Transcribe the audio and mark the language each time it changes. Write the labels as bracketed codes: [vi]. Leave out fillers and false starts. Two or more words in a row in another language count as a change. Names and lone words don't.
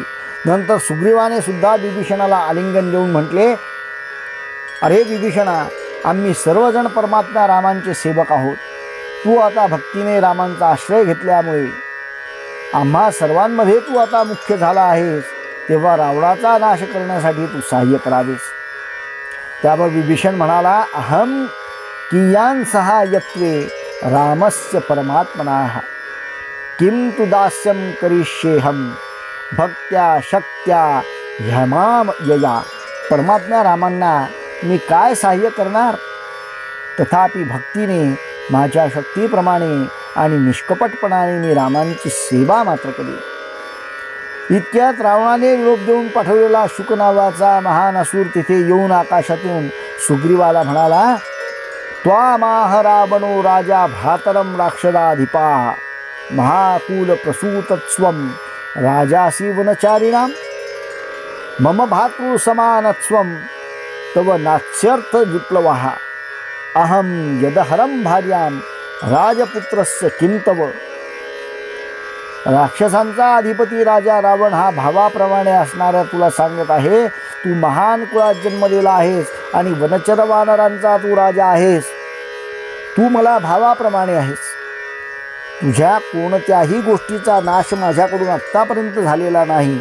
[mr] नंतर सुग्रीवाने सुद्धा विभीषणाला आलिंगन देऊन म्हटले, अरे विभीषणा, आम्ही सर्वजण परमात्मा रामांचे सेवक आहोत. तू आता भक्तीने रामांचा आश्रय घेतल्यामुळे आम्हा सर्वांमध्ये तू आता मुख्य झाला आहेस. तेव्हा रावणाचा नाश करण्यासाठी तू सहाय्य करावेस. त्यावर विभीषण म्हणाला, [sa] अहम कियान सहायत्वे रामस्य परमात्मनाः किम तु दास्यम करिष्येहम भक्त्या शक्त्या ह्यमाम यया. [mr] परमात्म्या रामांना मी काय सहाय्य करणार? तथापि भक्तीने, माझ्या शक्तीप्रमाणे आणि निष्कपटपणाने मी रामांची सेवा मात्र करेन. इतक्यात रावणाने निरोप देऊन पाठवलेला शुक नावाचा महान असुर तिथे येऊन आकाशातून सुग्रीवाला म्हणाला, [sa] त्वामाह रावणो राजा भ्रातरम राक्षदाधिपा महाकुल प्रसूतत्स्वं राजासी वनचारिणां मम भातृ समानत्वं तव नास्यर्थ विप्लवः अहम यदहरम भार्यां राजपुत्रस्य किं तव. [mr] राक्षसांचा अधिपती राजा रावण हा भावाप्रमाणे असणाऱ्या तुला सांगत आहे, तू महान कुळात जन्म दिला आहेस आणि वनचर वानरांचा तू राजा आहेस. तू मला भावाप्रमाणे आहेस. तुझ्या कोणत्याही गोष्टीचा नाश माझ्याकडून आत्तापर्यंत झालेला नाही.